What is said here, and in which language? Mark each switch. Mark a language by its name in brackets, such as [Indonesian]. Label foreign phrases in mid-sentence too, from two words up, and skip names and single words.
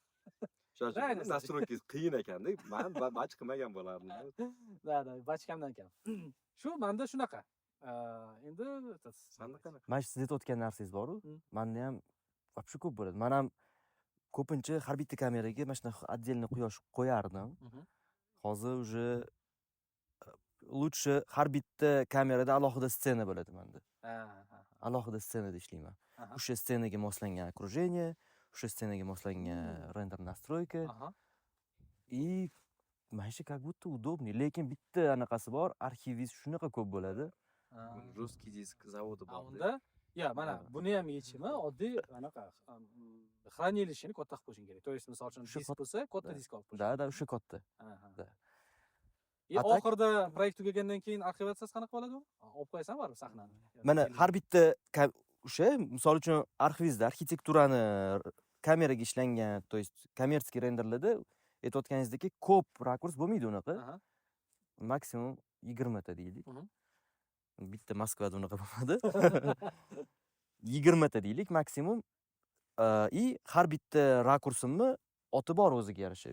[Uzbek] Shoshib, nastroykangiz qiyin ekanda. Men batch qilmagan bo'lardim. Batch kamdan kam. Shu menda shunaqa. Endi Menda qanaqa? Mana siz aytayotgan narsangiz bor-ku, menda ham вообще ko'p bo'ladi. Men ham ko'pincha har bitta kameraga mana shunaqa отдельный quyosh qo'yardim. Hozir [Russian] уже лучше [Uzbek] har bitta kamerada alohida scena bo'ladi menda. Alohida ssenada ishlayman. O'sha ssenaga moslangan окружение, o'sha ssenaga moslangan render настройка. И mana shu [Russian] как будто удобный. [Uzbek] Lekin bitta anaqasi bor, arxivingiz shunaqa ko'p bo'ladi. Жесткий disk zavodi bor. Unda, mana buni ham yechimi oddiy anaqa хранилищeni katta qilib qo'yishing kerak. [Russian] То есть, [Uzbek] misol uchun disk bo'lsa, katta disk olib qo'yish. Da, o'sha katta. Oxirida proyekt tugagandan keyin arxivatsiyasi qanaqa bo'ladi u? Olib qo'yasan baribir sahnani. Mana har bitta o'sha misol uchun arxivingizda arxitekturani kameraga ishlangan, [Russian] то есть [Uzbek] kommersiy renderlarda aytayotganingizdek ko'p rakurs bo'lmaydi unaqa. Maksimum 20 ta deylik. Bitta Moskvada unaqa bo'lmadi. 20 ta deylik maksimum. И har bitta rakursimni oti bor o'ziga yarasha.